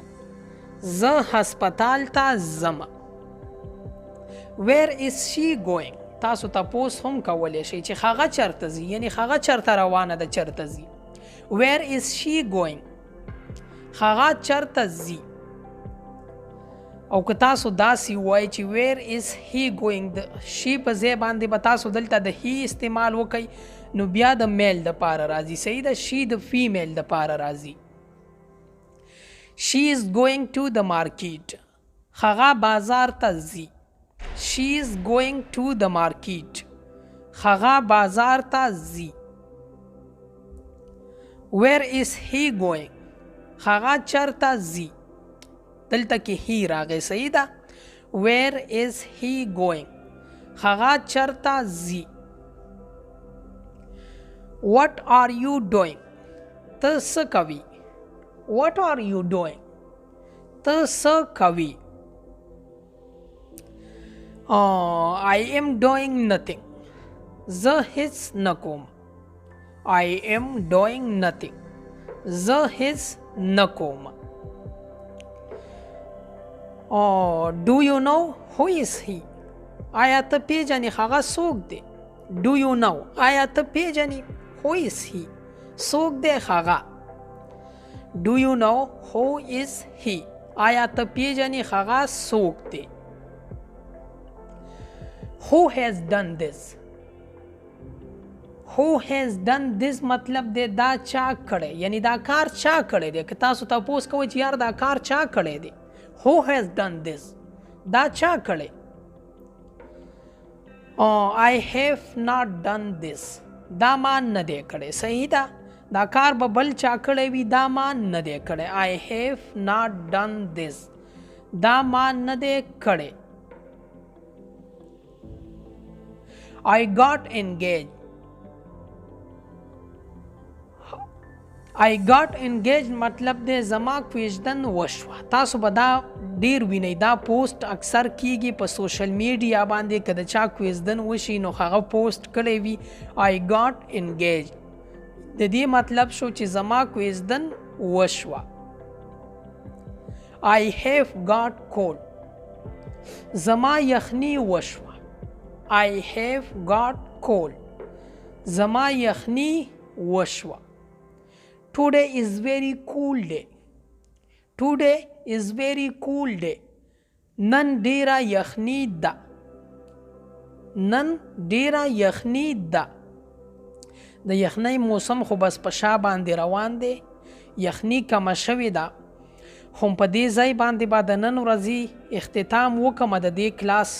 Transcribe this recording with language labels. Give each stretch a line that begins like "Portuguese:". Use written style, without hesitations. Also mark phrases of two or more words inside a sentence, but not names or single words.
Pashto: زه هسپتال ته ځم.
English: Where is she going?
Pashto: تاسو تاسو هم کولی شئ چې هغه چرته ځي یعنی هغه چرته روانه ده چرته ځي.
English: Where is she going?
Pashto: هغه چرته ځي. او که تاسو داسې وایئ چې
English: where is he going
Pashto: د she په ځای باندې به تاسو دلته د he استعمال وکئ نو بیا د میل دپاره راځي. صحیح ده. she د فیمیل دپاره راځي.
English: she is going to the market.
Pashto: هغه بازار ته ځي.
English: she is going to the market.
Pashto: هغه بازار ته ځي.
English: where is he going?
Pashto: هغه چرته ځي. دلته کې he راغی. صحیح ده.
English: where is he going?
Pashto: هغه چرته ځي.
English: what are you doing?
Pashto: ته څه کوي.
English: what are you doing?
Pashto: ته څه کوي.
English: I am doing nothing.
Pashto: زه هیڅ نه کوم.
English: I am doing nothing.
Pashto: زه هیڅ نه کوم.
English: Do you know who is he?
Pashto: آیا ته پیژنې هغه څوک دی.
English: Do you know
Pashto: آیا ته پیژنې
English: who is he
Pashto: څوک دی هغه.
English: Do you know who is he
Pashto: آیا ته پیژنې هغه څوک دی.
English: Who has done this? Who has done this
Pashto: مطلب دی دا چا کړی یعنی دا کار چا کړی دی. که تاسو تاسو کوئ چې یار دا کار چا کړی دی.
English: Who has done this?
Pashto: دا چا کړی.
English: I have not done this.
Pashto: دا ما نه دی کړی. صحیح ده. دا کار به بل چا کړی وي دا ما نه دی کړی.
English: I have not done this.
Pashto: دا ما نه دی کړی.
English: I got engaged. I got engaged
Pashto: مطلب دی زما کوژدن وشوه. تاسو به دا ډیر وینئ. دا پوسټ اکثر کیږي په
English: social media
Pashto: باندې. که د چا کوژدن وشي نو هغه پوسټ کړی وي
English: I got engaged.
Pashto: د دې مطلب شو چې زما کوژدن وشوه.
English: I have got cold.
Pashto: زما یخني وشوه.
English: I have got cold.
Pashto: زما یخني وشوه.
English: Today is very cool day. Today is very cool day.
Pashto: نن ډیره یخني ده. نن ډیره یخني ده. د یخنۍ موسم خو بس په شا باندې روان دی. یخني کمه شوې ده. خو په دې ځای باندې به د نن ورځې اختتام وکړم د دې کلاس.